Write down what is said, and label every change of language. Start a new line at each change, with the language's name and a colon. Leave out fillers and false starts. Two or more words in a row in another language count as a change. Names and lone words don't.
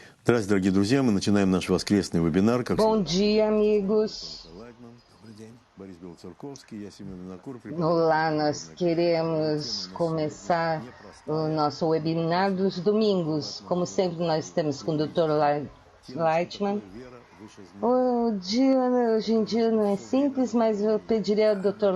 Russian: Здравствуйте, дорогие друзья. Мы начинаем наш воскресный вебинар.
Portuguese: Bom dia, amigos. Olá, nós queremos começar o nosso webinar dos domingos. Como sempre, nós estamos com o Dr. Leitman. O dia, hoje em dia, não é simples, mas eu pediria ao Dr.